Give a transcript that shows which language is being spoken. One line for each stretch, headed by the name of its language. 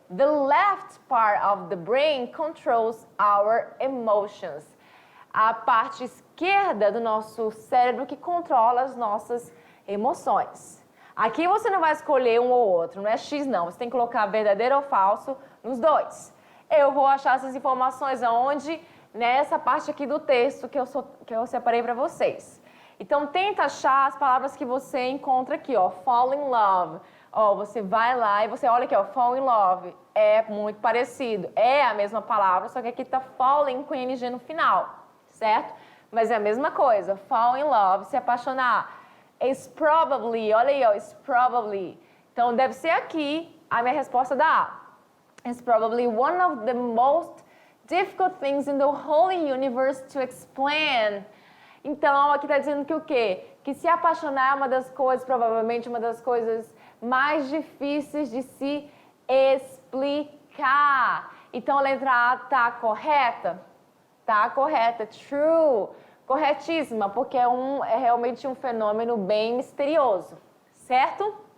English: The left part of the brain controls our emotions.
Portuguese: A parte esquerda do nosso cérebro que controla as nossas emoções. Aqui você não vai escolher um ou outro, não é X não. Você tem que colocar verdadeiro ou falso nos dois. Eu vou achar essas informações aonde? Nessa parte aqui do texto que eu separei para vocês. Então, tenta achar as palavras que você encontra aqui, ó.
English: Fall in love.
Portuguese: Ó, você vai lá e você olha aqui, ó.
English: Fall in love.
Portuguese: É muito parecido. É a mesma palavra, só que aqui tá falling com ing no final, certo? Mas é a mesma coisa.
English: Fall in love,
Portuguese: se apaixonar.
English: Is probably,
Portuguese: olha aí, ó.
English: Is probably.
Portuguese: Então, deve ser aqui a minha resposta da A.
English: Is probably one of the most difficult things in the whole universe to explain.
Portuguese: Então, aqui está dizendo que o quê? Que se apaixonar é uma das coisas, provavelmente uma das coisas mais difíceis de se explicar. Então, a letra A está correta? Está correta, true, corretíssima, porque é realmente um fenômeno bem misterioso, certo?